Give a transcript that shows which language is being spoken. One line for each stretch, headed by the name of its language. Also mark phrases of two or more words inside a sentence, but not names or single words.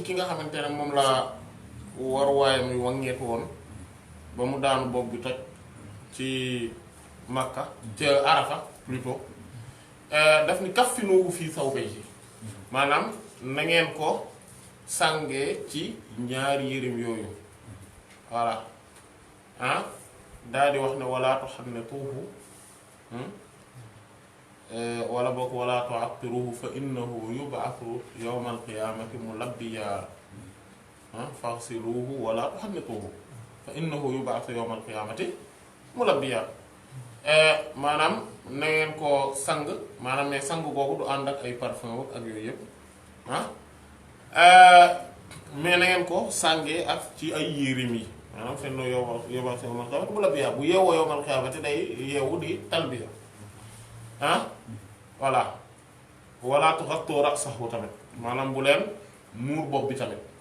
Wolof: ki nga xamante ne moom la war waayam yu wangeetu woon ba mu daanu bopp bi toj ci Makka ci Arafa plutôt daf ni
Arabic: كفنوه في ثوبيه
Wolof: maanaam na ngeen ko sàngee ci ñaari yërim yooyu voilà daal di wax ne
Arabic: ولا تحنطوه
Wolof: wala boog
Arabic: wala تعطروه ف إنه يبعث يوم القيامة ملبيا فاغسلوه ولا تحنطوه ف إنه يبعث يوم القيامة ملبيا
Wolof: maanaam na ngeen ko sang maanaam ne sang googu du ànd ak ay parfum ak yooyu yëpp mais na ngeen ko sàngee ak ci ay yéreem yi maanaam fenn
Arabic: يوم القيامة ملبيا
Wolof: bu yeewoo
Arabic: يوم القيامة
Wolof: day yeewu di talbiya voilà
Arabic: ولا تغطوا رأسه
Wolof: tamit maanaam bu leen muur bopp bi tamit